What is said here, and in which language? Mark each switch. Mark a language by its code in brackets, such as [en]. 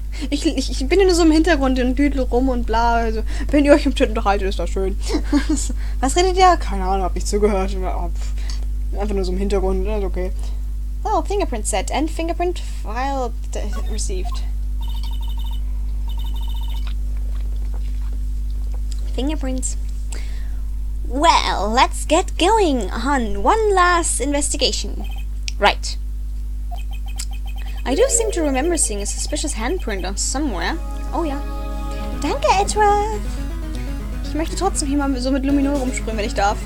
[de] Ich bin ja nur so im Hintergrund und düdel rum und bla. Also, wenn ihr euch im Chat unterhaltet, ist das schön. Was redet ihr? Keine Ahnung, hab nicht zugehört. Einfach nur so im Hintergrund, ist okay. [en] Oh, Fingerprint set and fingerprint file received. Fingerprints. Well, let's get going on one last investigation. Right. I do seem to remember seeing a suspicious handprint on somewhere. [de] Oh ja. Danke, Edward. Ich möchte trotzdem hier mal so mit Luminol rumsprühen, wenn ich darf.